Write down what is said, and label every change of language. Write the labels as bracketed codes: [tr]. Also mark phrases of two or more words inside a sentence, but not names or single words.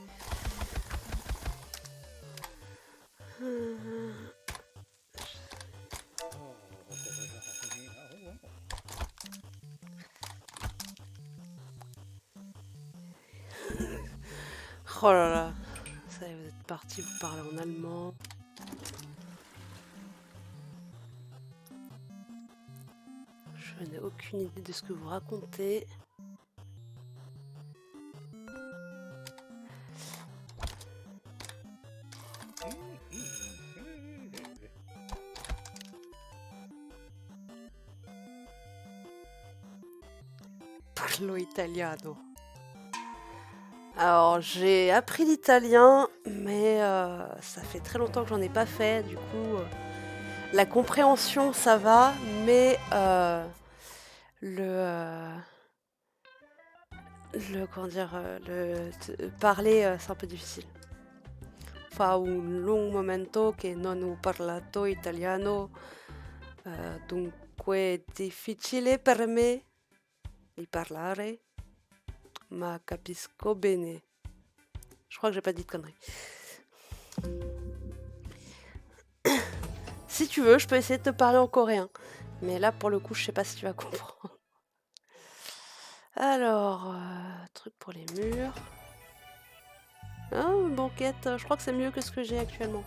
[fr] Oh là là, ça y est, vous êtes parti, vous parlez en allemand. Je n'ai aucune idée de ce que vous racontez. [it] Parlo italiano. [fr] Alors, j'ai appris l'italien, mais ça fait très longtemps que j'en ai pas fait. Du coup, la compréhension, ça va, mais comment dire, parler, c'est un peu difficile. [it] Fa un lungo momento che non ho parlato italiano, dunque è difficile per me di parlare, ma capisco bene. [fr] Je crois que j'ai pas dit de conneries. Si tu veux, je peux essayer de te parler en coréen. Mais là, pour le coup, je sais pas si tu vas comprendre. Alors, truc pour les murs. Ah, banquette, je crois que c'est mieux que ce que j'ai actuellement.